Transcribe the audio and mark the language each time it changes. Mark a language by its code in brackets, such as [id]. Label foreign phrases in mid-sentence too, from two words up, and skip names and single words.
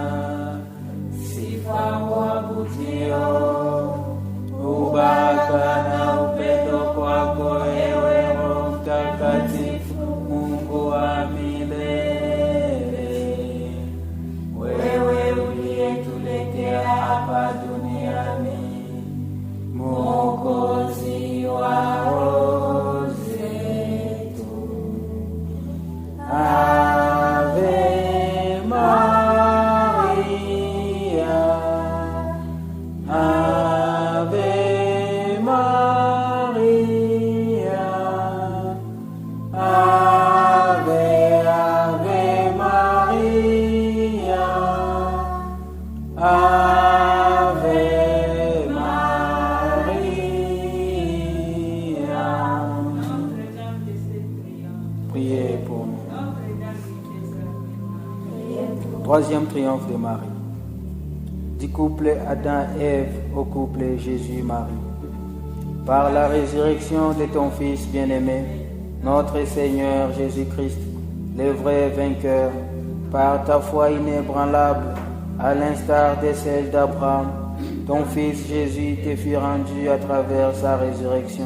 [sw] Sifa uabudio, ubaraka na upendo kwako, ewe Roho Mtakatifu, Mungu wa milele. Wewe uliyetuletea hapa duniani Mwokozi wa roho zetu. [la] Ave Maria, Ave Maria, Ave, Ave Maria, Ave Maria. [fr] Priez pour nous. Troisième triomphe de Marie. Du couple Adam-Ève au couple Jésus-Marie. Par la résurrection de ton Fils bien-aimé, notre Seigneur Jésus-Christ, le vrai vainqueur, par ta foi inébranlable, à l'instar de celle d'Abraham, ton Fils Jésus te fut rendu à travers sa résurrection.